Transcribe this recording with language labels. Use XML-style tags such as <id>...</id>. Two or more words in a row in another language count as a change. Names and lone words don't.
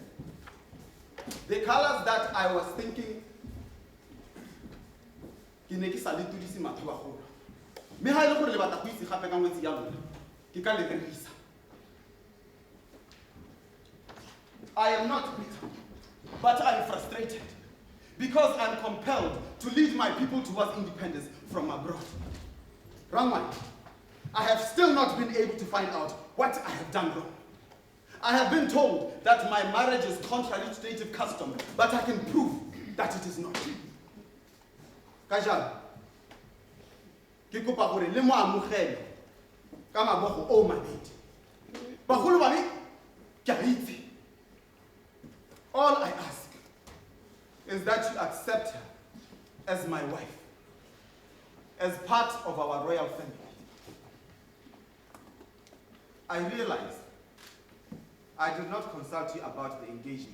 <en>The colors that I was thinking, I am not bitter, but I'm frustrated because I'm compelled to lead my people towards independence from abroad. Rangwan, I have still not been able to find out what I have done wrong. I have been told that my marriage is contrary to native custom, but I can prove that it is not.</en> <tn>Kajal, ke kopa gore le mo amogele ka mabogo o mabedi. Bagolo ba me ke a itse.</tn> <en>All I ask is that you accept her as my wife, as part of our royal family. I realize I did not consult you about the engagement.</en>